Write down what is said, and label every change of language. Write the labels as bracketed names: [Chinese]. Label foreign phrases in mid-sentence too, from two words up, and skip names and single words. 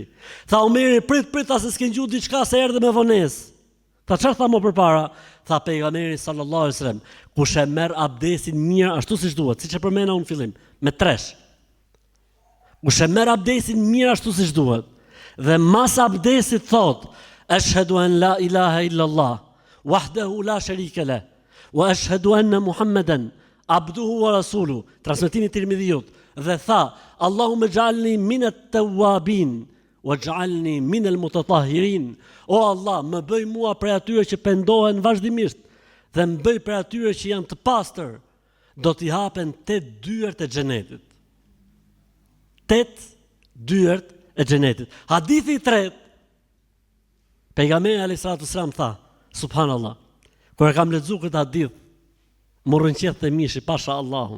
[Albanian] Tha Omeri, prit se s'ke ngju diçka se erdhe me vonesë. Tha çfarë tha më përpara? Tha pejgamberi [Arabic] صلى الله عليه وسلم, [Albanian] kush e merr abdesin mirë ashtu siç duhet, siç e përmenda unë fillim, me tresh. Kush e merr abdesin mirë ashtu siç duhet, dhe mas abdesit thot, [Arabic] أشهد أن لا إله إلا الله وحده لا شريك له وأشهد أن محمدا عبده ورسوله, [Albanian] transmetimi Tirmidhiut, dhe tha, [Arabic] اللهم اجعلني من التوابين واجعلني من المتطهرين. [Albanian] O Allah, më bëj mua prej atyre që pendohen vazhdimisht dhe më bëj prej atyre që janë të pastër, do t'i hapen 8 dyert e xhenetit. 8 dyert e xhenetit. Hadithi i tretë, pejgamberi [Arabic] عليه السلام [Albanian] tha, subhanallah, kur e kam lexuar këtë hadith, më rënqeth të mishi pasha Allahun.